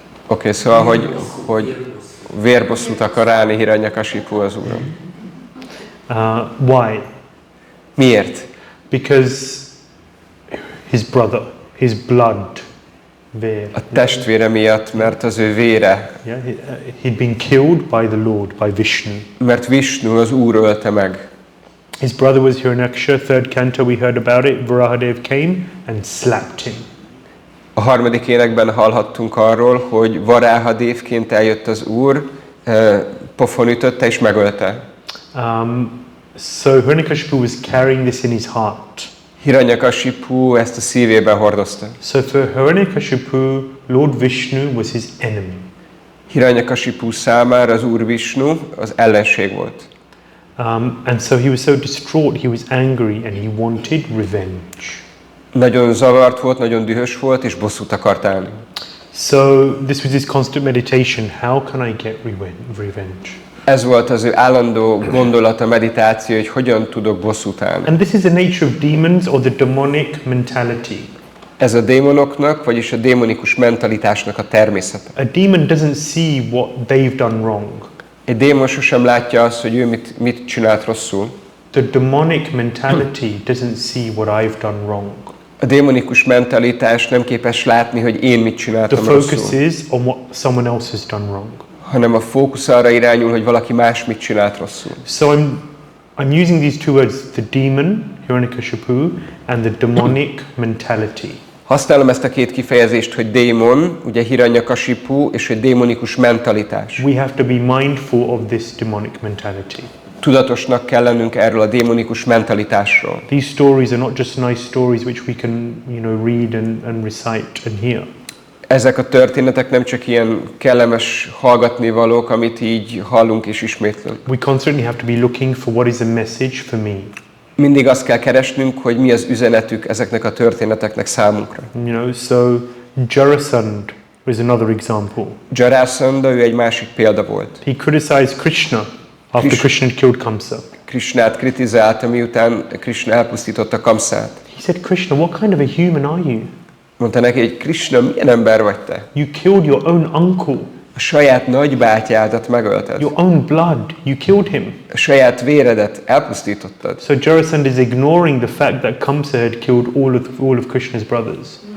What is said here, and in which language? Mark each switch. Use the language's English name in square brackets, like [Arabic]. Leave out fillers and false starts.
[Hungarian] Oké, szóval, hogy vérbosszút akar állni Hiranyakashipu az Úron. [English] Why? [Hungarian] Miért? [English] Because his brother, his blood, vér. [Hungarian] A testvére miatt, mert az ő vére. [English] Yeah, he'd been killed by the Lord, by Vishnu. [Hungarian] Mert Vishnu az Úr ölte meg. [English] His brother was Hiranyaksha, third canto we heard about it, Varahadev came and slapped him. [Hungarian] A harmadik énekben hallhattunk arról, hogy Varahadevként eljött az Úr, pofon ütötte és megölte. [English] So Hiranyakashipu was carrying this in his heart. [Hungarian] Hiranyakashipu ezt a szívében hordozta. [English] So for Hiranyakashipu, Lord Vishnu was his enemy. [Hungarian] Hiranyakashipu számára az Úr Vishnu az ellenség volt. [English] And so he was so distraught, he was angry and he wanted revenge. [Hungarian] Nagyon zavart volt, nagyon dühös volt, és bosszút akart állni. [English] So this was his constant meditation. How can I get revenge? [Hungarian] Ez volt az ő állandó gondolata, meditáció, hogy hogyan tudok bosszút állni. [English] And this is the nature of demons or the demonic mentality. [Hungarian] Ez a démonoknak, vagyis a démonikus mentalitásnak a természete. [English] A demon doesn't see what they've done wrong. [Hungarian] Egy démon sosem látja azt, hogy ő mit csinált rosszul. [English] The demonic mentality doesn't see what I've done wrong. [Hungarian] A démonikus mentalitás nem képes látni, hogy én mit csináltam rosszul. [English] The focus [Hungarian] rosszul. [English] is on what someone else has done wrong. [Hungarian] Hanem a fókusz arra irányul, hogy valaki más mit csinált rosszul. [English] So I'm using these two words, the demon, Hiranyakashipu, and the demonic mentality. [Hungarian] Használom ezt a két kifejezést, hogy démon, ugye Hiranyakashipu, és hogy démonikus mentalitás. [English] We have to be mindful of this demonic mentality. [Hungarian] Tudatosnak kell lennünk erről a démonikus mentalitásról. [English] These stories are not just nice stories which we can, read and recite and hear. [Hungarian] Ezek a történetek nem csak ilyen kellemes hallgatnivalók, amit így hallunk és ismétlünk. [English] We constantly have to be looking for what is the message for me. [Hungarian] Mindig azt kell keresnünk, hogy mi az üzenetük ezeknek a történeteknek számunkra. [English] So Jarasandha was another example. [Hungarian] Jarasandha, ő egy másik példa volt. [English] He criticized Krishna after Krishna had killed Kamsa. [Hungarian] Krishnát kritizálta, miután Krishna elpusztította Kamsát. [English] He said, Krishna, what kind of a human are you? [Hungarian] Mondta neki, hogy Krishna, milyen ember vagy te? [English] You killed your own uncle. [Hungarian] A saját nagybátyádat megölted. [English] Your own blood, you killed him. [Hungarian] A saját véredet elpusztítottad. [English] So Jarasandha is ignoring the fact that Kamsa had killed all of Krishna's brothers.